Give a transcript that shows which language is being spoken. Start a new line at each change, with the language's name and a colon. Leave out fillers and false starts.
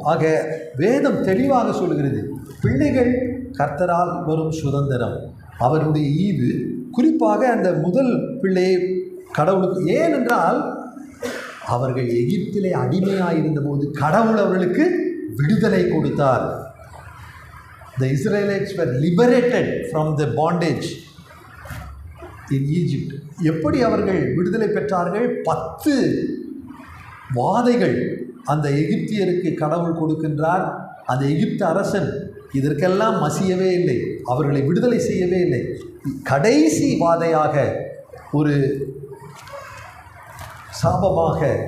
Tamil: ஆக வேதம் தெளிவாக சொல்கிறது, பிள்ளைகள் கர்த்தரால் வரும் சுதந்திரம், அவருடைய ஈவு. குறிப்பாக அந்த முதல் பிள்ளையை கடவுளுக்கு, ஏனென்றால் அவர்கள் எகிப்திலே அடிமையாக இருந்தபோது கடவுள் அவர்களுக்கு விடுதலை கொடுத்தார்.
English: The Israelites were liberated from the bondage in Egypt.
Tamil: எப்படி அவர்கள் விடுதலை பெற்றார்கள்? 10 வாதைகள் அந்த எகிப்தியருக்கு கடவுள் கொடுக்கின்றார். அந்த எகிப்து அரசன் இதற்கெல்லாம் மசியவே இல்லை, அவர்களை விடுதலை செய்யவே இல்லை. கடைசி வாதையாக ஒரு சாபமாக